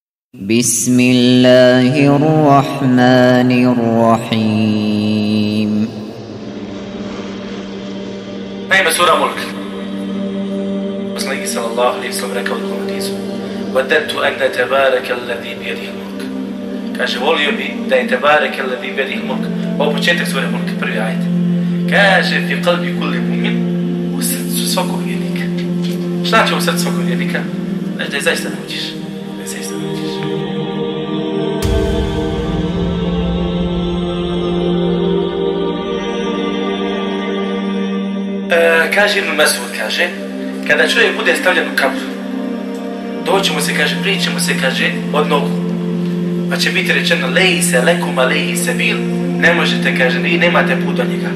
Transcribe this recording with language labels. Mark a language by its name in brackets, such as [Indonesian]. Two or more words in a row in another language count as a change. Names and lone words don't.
[Arabic] بسم الله الرحمن الرحيم. [Bosnian] Naime, sura Mulk. Poslanik [Arabic] صلى الله عليه وسلم [Bosnian] rekao u hadisu: [Arabic] "وددت أن تبارك الذي بيده الملك." [Bosnian] Kaže, volio bi da je [Arabic] تبارك الذي بيده الملك. [Bosnian] Ovo početak sure Mulk, prvi ajet. Kaže, [Arabic] في قلب كل مؤمن, [Bosnian] u srcu svakog vjernika. Šta će u srcu svakog vjernika? Znači da je zaista naučiš. Da je zaista naučiš. Kaže Ibn Mesud, kaže, kada čovjek bude stavljen u kabur, doći mu se, kaže, prići mu se, kaže, od nogu, pa će biti rečeno, [Arabic] ليس لكم عليه سبيل, [Bosnian] ne možete, kaže, vi nemate put do njega.